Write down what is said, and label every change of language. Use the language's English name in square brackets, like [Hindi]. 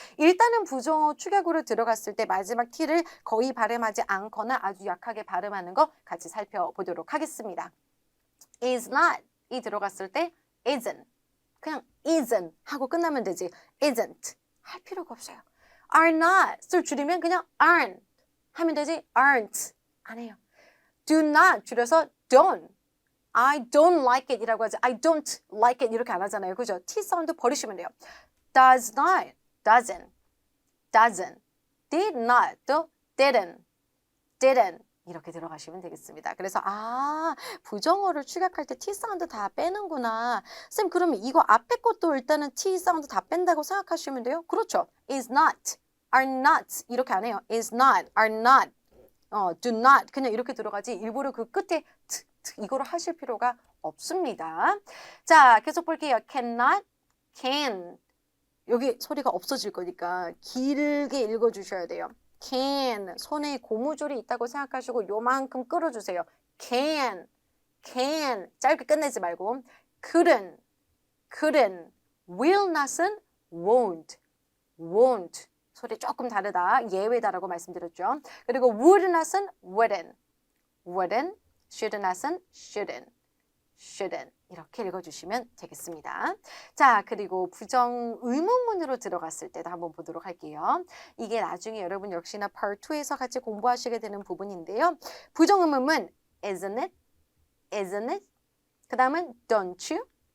[Korean] 일단은 부정어 축약으로 들어갔을 때 마지막 t를 거의 발음하지 않거나 아주 약하게 발음하는 거 같이 살펴보도록 하겠습니다. is not 이 들어갔을 때 isn't 그냥 isn't 하고 끝나면 되지 isn't 할 필요가 없어요. are not을 줄이면 그냥 aren't 하면 되지 aren't 안 해요. do not 줄여서 don't [English] I don't like it [Korean] 이라고 하지 I don't like it 이렇게 안 하잖아요. 그죠? T 사운드 버리시면 돼요. [English] does not, doesn't, doesn't, did not, [Korean] 또 [English] didn't, didn't [Korean] 이렇게 들어가시면 되겠습니다. 그래서 부정어를 축약할 때 T 사운드 다 빼는구나. 쌤 그러면 이거 앞에 것도 일단은 T 사운드 다 뺀다고 생각하시면 돼요. 그렇죠. [English] is not, are not [Korean] 이렇게 안 해요. [English] is not, are not, do not [Korean] 그냥 이렇게 들어가지 일부러 그 끝에 이거를 하실 필요가 없습니다. 자, 계속 볼게요. cannot, can. 여기 소리가 없어질 거니까 길게 읽어주셔야 돼요. [English] can. [Korean] 손에 고무줄이 있다고 생각하시고 요만큼 끌어주세요. [English] can, can. [Korean] 짧게 끝내지 말고 couldn't, will not은 won't, won't. 소리 조금 다르다. 예외다라고 말씀드렸죠. 그리고 [English] would not은 wouldn't. wouldn't, should not은 shouldn't. shouldn't. [Korean] 이렇게 읽어주시면 되겠습니다. 자, 그리고 부정 의문문으로 들어갔을 때도 한번 보도록 할게요. 이게 나중에 여러분 역시나 part 2에서 같이 공부하시게 되는 부분인데요. 부정 의문문 [English] isn't it? isn't it? [Korean] 그 다음은 [English] don't you?